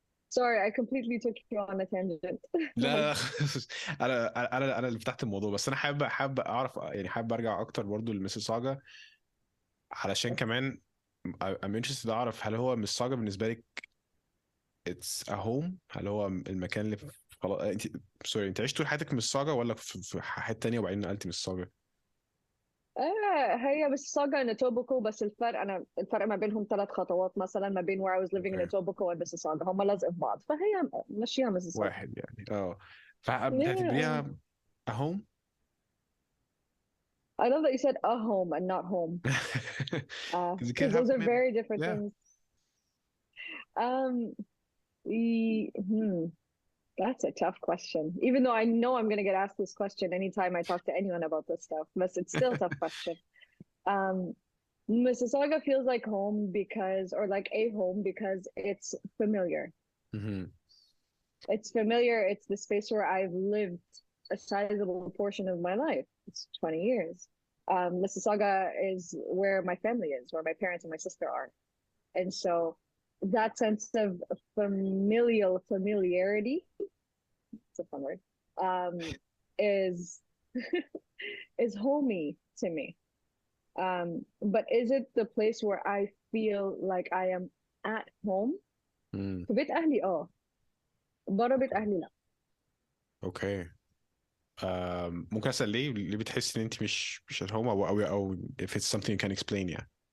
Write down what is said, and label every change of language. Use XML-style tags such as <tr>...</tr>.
<en>Sorry, I completely took you on a tangent.</en> <ar>لا انا اللي فتحت الموضوع، بس انا حابب اعرف يعني، حابب ارجع اكتر برضو لميسيساجا علشان كمان</ar> <en>I'm interested</en> <ar>اعرف هل هو ميسيساجا بالنسبه لك</ar> <en>it's a home،</en> <ar>هل هو المكان اللي خلاص انت سوري انت عشت طول حياتك في ميسيساجا ولا في حته تانية وبعدين نقلت ميسيساجا؟ هي بس ساجا ان توبوكو، بس الفرق ما بينهم 3 خطوات مثلا ما بين</ar> <en>where I was living in</en> <ar>اوكي</ar> <en>Etobicoke and Mississauga.</en> <ar>هم لازق في بعض، فهي ماشيها Mississauga. واحد يعني</ar> <en>Yeah.</en> <ar>فبتعتبريها</ar> <en>a home؟ I love that you said a home and not home. because you can't Because those are many. very different Yeah. things. Um, that's a tough question. Even though I know I'm going to get asked this question anytime I talk to anyone about this stuff, but it's still a tough question. Um, Mississauga feels like home because, or like a home because it's familiar. Mhm. It's familiar. It's the space where I've lived a sizable portion of my life. It's 20 years. Mississauga is where my family is, where my parents and my sister are. And so that sense of familiarity, it's a fun word, is is homey to me. But is it the place where I feel like I am at home? Mm.</en> <ar>في بيت أهلي برا بيت أهلي لا. اوكي. ممكن اسال ليه بتحس ان انت مش</ar> <en>at home</en> <ar>او</ar> <en>if it's something you can explain</en> <ar>يعني.</ar>